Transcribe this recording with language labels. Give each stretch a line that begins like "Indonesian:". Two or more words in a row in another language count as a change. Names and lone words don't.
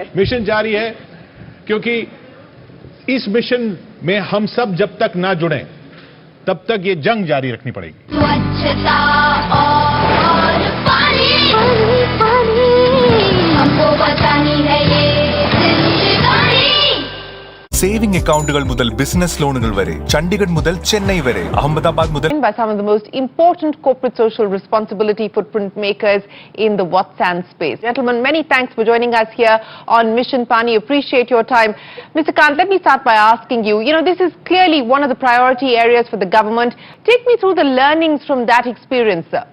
Hindi: मिशन जारी है, क्योंकि इस मिशन में हम सब जब तक ना जुड़े तब तक ये जंग जारी रखनी पड़ेगी. स्वच्छता और पानी हमको बचानी है ये जिंदगानी.
Malayalam: സേവിംഗ് അക്കൗണ്ടുകൾ മുതൽ ബിസിനസ് ലോണുകൾ വരെ, ചണ്ഡീഗഡ് മുതൽ ചെന്നൈ വരെ, അഹമ്മദാബാദ് മുതൽ
English: by some of the most important corporate social responsibility footprint makers in the WhatsApp space. Gentlemen, many thanks for joining us here on Mission Pani. Appreciate your time. Mr. Kant, let me start by asking you, this is clearly one of the priority areas for the government. Take me through the learnings from that experience, sir.